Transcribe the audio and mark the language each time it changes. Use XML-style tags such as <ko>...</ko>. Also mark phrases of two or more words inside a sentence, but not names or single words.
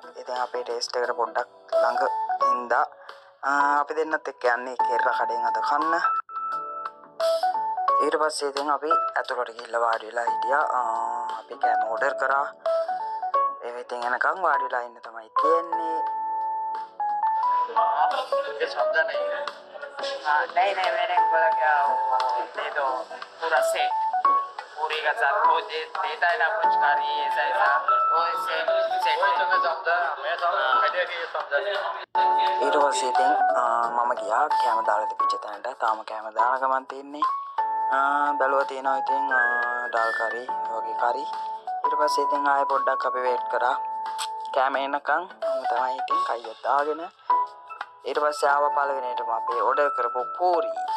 <si>ඉතින් අපේ ටේස්ට් එකට පොඩ්ඩක් ළඟ ඉඳලා අපි දෙන්නත් එක්ක යන්නේ කේරළ කඩෙන් අද කන්න. ඊට පස්සේ ඉතින් අපි ඇතුළට ගිහිල්ලා වාඩි වෙලා හිටියා. අපි කෑම ඕඩර් කරා. ඒ ඉතින් එනකන් වාඩි වෙලා ඉන්න තමයි තියෙන්නේ.</si> <hi>ये समझा नहीं है। नहीं मैंने बोला क्या दे दो पूरा सेट पूरी का साथ वो देता है ना कुछ कारी ऐसा वो सेट मैं समझा आइडिया की समझा नहीं.</hi> <si>ඊට පස්සේ ඉතින් මම ගියා කැම දාලා තිබිච්ච තැනට. තාම කැම දාන ගමන් තින්නේ. බැලුවා තියෙනවා ඉතින් ඩාල් කරි වගේ කරි. ඊට පස්සේ ඉතින් ආයෙ පොඩ්ඩක් අපි වේට් කරා කැම එනකන්. තමයි ඉතින් කයියක් දාගෙන ඊට පස්සේ ආව පළවෙනියටම අපි ඕඩර් කරපු පූරි.</si>